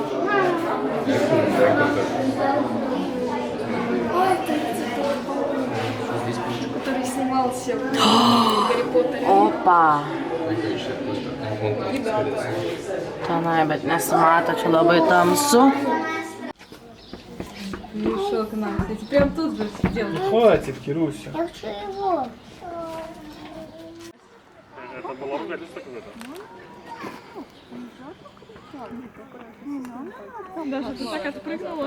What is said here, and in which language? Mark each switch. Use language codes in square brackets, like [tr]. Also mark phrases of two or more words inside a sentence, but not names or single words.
[ru] Который снимался в Гарри Поттере. Opa. [lt] Tenai, bet nesimato, čia labai tamsu. [ru] Пришел к нам. Кстати, прям тут же сидел. Хватит, Кируся. Я хочу его. Это было ругательство какое-то? Даша, ты так отпрыгнула.